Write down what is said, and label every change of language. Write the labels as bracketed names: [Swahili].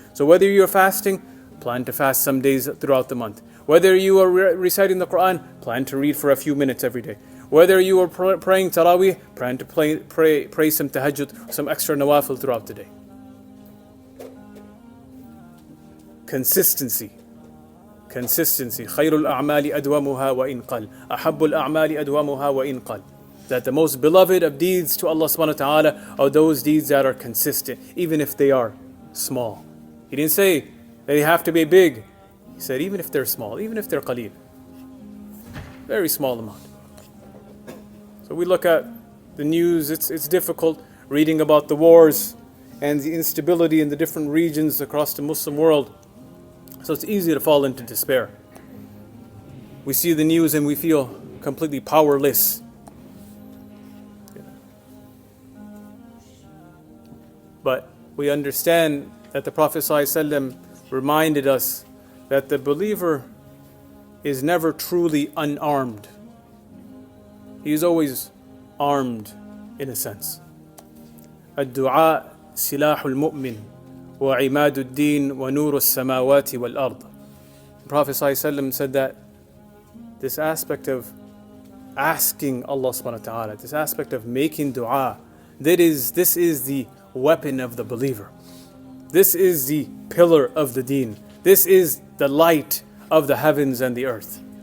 [English] So whether you're fasting, plan to fast some days throughout the month. Whether you are reciting the Quran, plan to read for a few minutes every day. Whether you are praying Taraweeh, plan to pray some tahajjud, some extra nawafil throughout the day. Consistency. [Arabic] خير الأعمال أدومها وإن قل. أحب الأعمال أدومها وإن قل. [English] That the most beloved of deeds to Allah subhanahu wa ta'ala are those deeds that are consistent, even if they are small. He didn't say they have to be big. He said even if they're small, even if they're qaleel. Very small amount. So we look at the news, it's difficult reading about the wars and the instability in the different regions across the Muslim world. So it's easy to fall into despair. We see the news and we feel completely powerless. But we understand that the Prophet ﷺ reminded us that the believer is never truly unarmed. He is always armed in a sense. [Arabic] الدعاء سلاح المؤمن وعماد الدين ونور السماوات والأرض. [English] The Prophet ﷺ said that this aspect of asking Allah subhanahu wa ta'ala, this aspect of making dua, this is the weapon of the believer. This is the pillar of the deen. This is the light of the heavens and the earth.